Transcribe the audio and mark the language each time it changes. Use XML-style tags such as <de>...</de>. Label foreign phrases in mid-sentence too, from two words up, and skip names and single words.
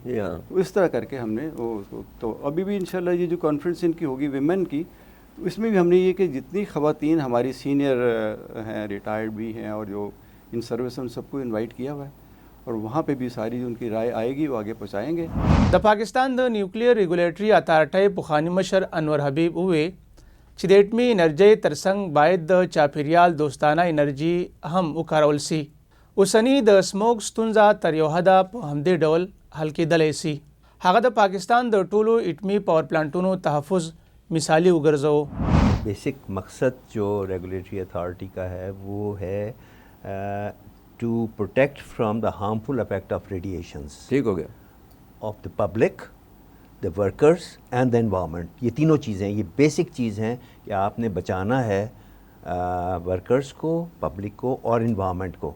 <ur>تو اس طرح کر کے ہم نے تو ابھی بھی انشاءاللہ یہ جو کانفرنس ان کی ہوگی ویمن کی, اس میں بھی ہم نے یہ کہ جتنی خواتین ہماری سینئر ہیں, ریٹائرڈ بھی ہیں اور جو</ur> <en>in service</en> <ur>ہیں, ان سب کو انوائٹ کیا ہوا ہے, اور وہاں پہ بھی ساری جو ان کی رائے آئے گی وہ آگے پہنچائیں گے.</ur> <ps>د پاکستان د نیوکلیر ریګولیټري اتارټۍ پخوانی مشر انور حبیب وویل چې د اټمي انرژۍ ترڅنګ باید د چاپیریال دوستانه انرژي هم وکارول سي. اوسنی د سموک ستونزه تر یو حده په همدې ډول حل کېدلی سي. هغه د پاکستان د ټولو اټمي پاور پلانټونو تحفظ مثالی وګرځو.</ps> <ur>بیسک مقصد جو</ur> <en>regulatory authority</en> <ur>کا ہے وہ ہے</ur> <en>to protect from the harmful effect of radiations.</en> <ur>ٹھیک ہو گیا.</ur> <en>of the public, the workers and the environment.</en> <ur>یہ تینوں چیزیں, یہ بیسک چیز ہیں کہ آپ نے بچانا ہے ورکرس کو, پبلک کو اور انوائرمنٹ کو.</ur>